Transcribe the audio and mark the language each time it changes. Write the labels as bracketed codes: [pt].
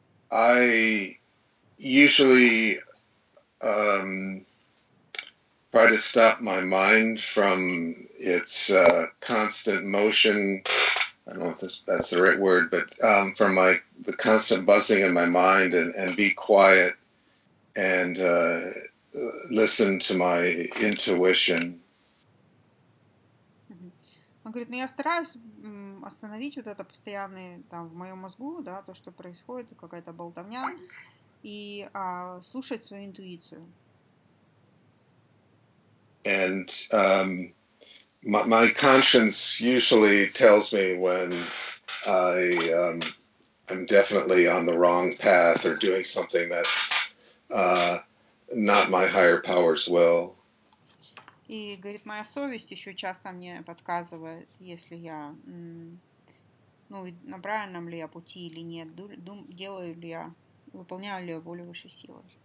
[en] I usually try to stop my mind from its constant motion. I don't know if that's the right word, but from the constant buzzing in my mind and be quiet and listen to my intuition. [ru] Он говорит, я стараюсь остановить вот это постоянное в моем мозгу, да, то, что происходит, какая-то болтовня, и слушать свою интуицию. [en] And my conscience usually tells me when I I'm definitely on the wrong path or doing something that's not my higher power's will. [ru] И, говорит, моя совесть еще часто мне подсказывает, если я, ну, на правильном ли я пути или нет, делаю ли я, выполняю ли я волю высшей силы.